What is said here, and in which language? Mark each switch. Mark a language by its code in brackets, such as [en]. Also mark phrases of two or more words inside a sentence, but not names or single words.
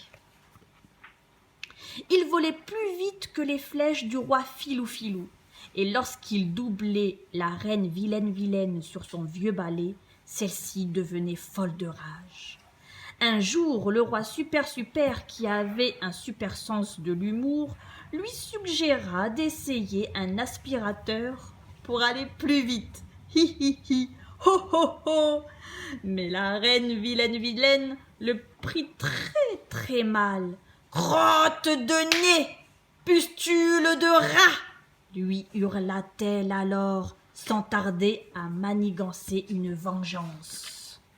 [fr] Il volait plus vite que les flèches du roi Filou Filou, et lorsqu'il doublait la reine vilaine vilaine sur son vieux balai, celle-ci devenait folle de rage. Un jour, le roi super super, qui avait un super sens de l'humour, lui suggéra d'essayer un aspirateur pour aller plus vite. Hi hi hi, ho ho ho. Mais la reine vilaine vilaine le prit très très mal. Crotte de nez, pustule de rat, lui hurla-t-elle alors, sans tarder à manigancer une vengeance.